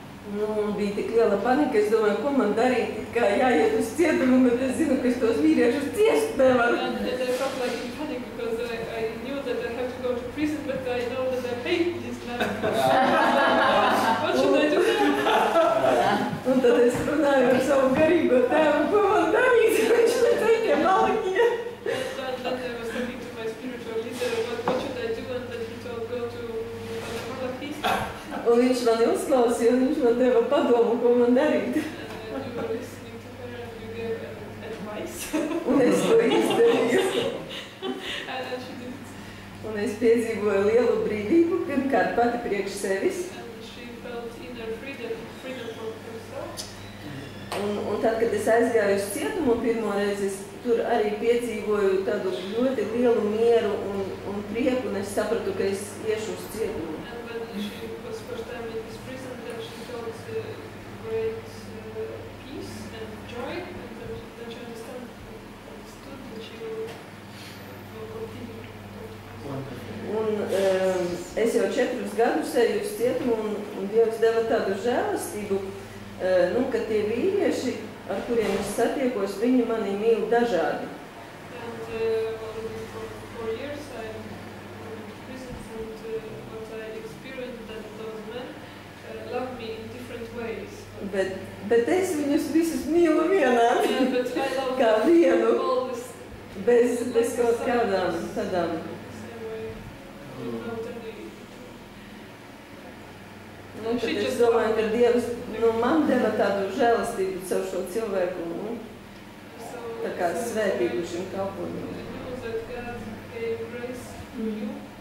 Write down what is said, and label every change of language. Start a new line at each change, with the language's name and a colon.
Latvian: Nu, bija tik liela panika, es domāju, ko man darīt, kā jāiet uz cietumu, bet es zinu, ka es tos vīriešus ciest nevaru.
English: And I felt like in panic because I knew that I have to go to prison, but I know that I hate this man. What should I do now?
Latvian: Un tad es runāju ar savu garīgo tēvu, ko man darīt, viņš teica, Malachy.
English: And then I was talking to my spiritual leader about what should I do, and then he told go to Malachy.
Latvian: Un viņš mani uzklausīja, un viņš man deva padomu, ko man darīt.
English: You were listening to her and you gave advice.
Latvian: Un es to izdarīju.
English: And she did it.
Latvian: Un es piedzīvoju lielu brīvību, pirmkārt pati priekš sevis.
English: And she felt inner freedom for herself.
Latvian: Un tad, kad es aizgāju uz cietumu pirmo reizi, es tur arī piedzīvoju tādu ļoti lielu mieru un prieku, un es sapratu, ka es iešu uz cietumu.
English: And when she was first time in this prison, then she felt great peace and joy, and then she understood that she will continue.
Latvian: Un es jau 4 gadus eju uz cietumu, un Dievs deva tādu žēlastību, ka tie vīrieši, ar kuriem es satiekos, viņi mani mīl dažādi.
English: And for years I'm in prison, and what I experienced that those men love me in different ways.
Latvian: Bet es viņus visus mīlu vienādi,
English: Yeah, but I love
Latvian: kā vienu,
English: all this
Latvian: bez kaut kādām tādām.
English: same way. Without any.
Latvian: Tad es domāju, ka Dievs man deva tādu žēlastību caur šo cilvēku, tā kā svētību šim kalpojumam.